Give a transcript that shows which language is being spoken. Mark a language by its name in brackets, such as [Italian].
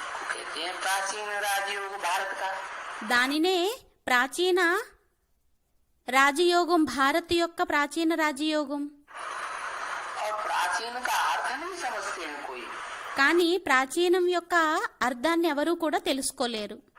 [Hindi] कहते हैं प्राचीन राजयोग भारत का. [Telugu] దానినే ప్రాచీన రాజయోగం, భారత్ యొక్క ప్రాచీన రాజయోగం. [Hindi] और प्राचीन का अर्थ नहीं समझते हैं कोई. [Telugu] కానీ ప్రాచీనం యొక్క అర్థాన్ని ఎవరూ కూడా తెలుసుకోలేరు.